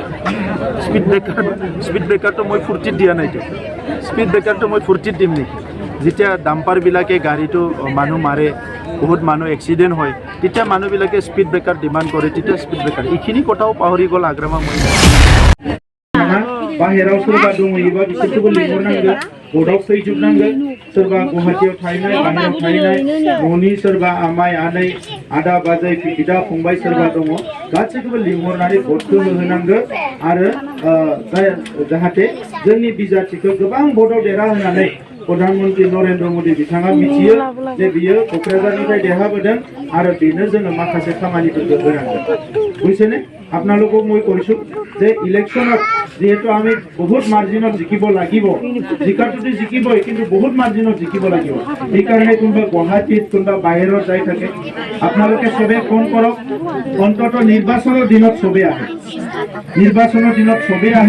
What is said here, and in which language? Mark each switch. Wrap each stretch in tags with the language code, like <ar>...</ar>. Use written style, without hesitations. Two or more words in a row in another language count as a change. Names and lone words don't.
<en>speed breaker</en> <as>মই ফূৰ্তিত দিয়া নাইতো,</as> <en>speed breaker</en> <as>মই ফূৰ্তিত দিম নেকি? যেতিয়া ডাম্পাৰবিলাকে গাড়ীটো মানুহ মাৰে, বহুত মানুহ এক্সিডেণ্ট হয়, তেতিয়া মানুহবিলাকে</as> <en>speed breaker demand</en> <as>কৰে, তেতিয়া</as> <en>speed breaker.</en> <as>এইখিনি কথাও পাহৰি গ'ল হাগ্ৰামা মই।</as> <brx>बाहेराव सोरबा दङयोबा बिसोरखौबो लिंहरनांगोन, बर्डआव फैजोबनांगोन। सोरबा गुवाहाटियाव थाहैनाय, बाहेरायाव थाहैनाय, न'नि सोरबा आमाय आनै आदा बाजै बिदा फंबाय सोरबा दङ, गासैखौबो लिंहरनानै भटखौ होनांगोन आरो जाहाथे जोंनि बिजाथिखौ गोबां भटआव देरहाहोनानै प्रधानमन्त्री नरेन्द्र मोदी बिथाङा मिथियो जे बियो क'क्राझारनिफ्राय देरहाबोदों आरो बेनो जोङो माखासे खामानिफोरखौ होनांगोन।</brx> <as>बुजिছেনে? আপোনালোকক মই কৈছোঁ যে ইলেকশ্যনত যিহেতু আমি বহুত মাৰ্জিনত জিকিব লাগিব, জিকাটোতো জিকিবই, কিন্তু বহুত মাৰ্জিনত জিকিব লাগিব। সেইকাৰণে কোনোবা গুৱাহাটীত কোনোবা বাহিৰত যাই থাকে, আপোনালোকে চবেই ফোন কৰক। অন্ততঃ নিৰ্বাচনৰ দিনত চবেই আহে, নিৰ্বাচনৰ দিনত চবেই আহে।</as>